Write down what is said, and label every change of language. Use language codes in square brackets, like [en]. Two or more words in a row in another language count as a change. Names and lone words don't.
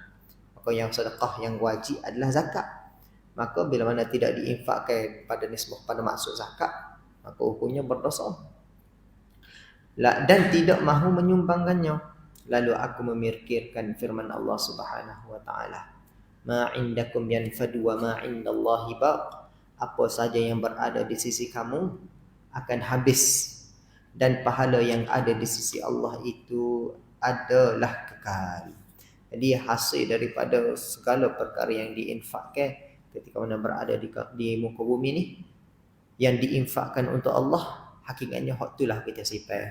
[ms] Maka yang sedekah yang wajib adalah zakat. Maka bila mana tidak diinfakkan pada nisbah pada maksud zakat, maka hukumnya berdosa. Dan tidak mahu menyumbangkannya. Lalu aku memikirkan firman Allah [ar] سبحانه وتعالى, ما عندكم ينفد وما عند الله باق. [ms] Apa saja yang berada di sisi kamu akan habis, dan pahala yang ada di sisi Allah itu adalah kekal. Jadi hasil daripada segala perkara yang diinfakkan ketika mana berada di muka bumi ni, yang diinfakkan untuk Allah, hakikatnya hak itulah kita simpan.